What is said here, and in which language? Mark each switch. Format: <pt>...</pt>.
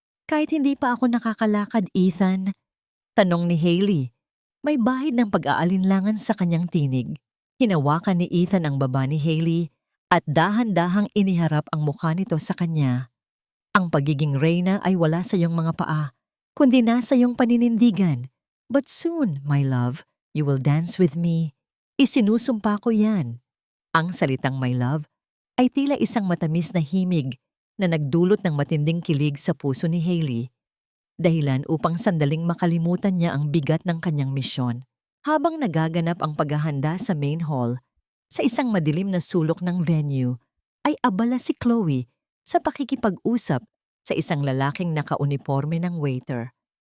<tl>Kahit hindi pa ako nakakalakad, Ethan, tanong ni Hailey. May bahid ng pag-aalinlangan sa kanyang tinig. Hinawakan ni Ethan ang baba ni Hailey at dahan-dahang iniharap ang mukha nito sa kanya. Ang pagiging reyna ay wala sa iyong mga paa, kundi nasa iyong paninindigan.</tl> <en>But soon, my love, you will dance with me.</en> <tl>Isinusumpa ko yan. Ang salitang my love ay tila isang matamis na himig na nagdulot ng matinding kilig sa puso ni Hailey, dahilan upang sandaling makalimutan niya ang bigat ng kanyang misyon. Habang nagaganap ang paghahanda sa main hall, sa isang madilim na sulok ng venue, ay abala si Chloe sa pakikipag-usap sa isang lalaking nakauniforme ng waiter.</tl>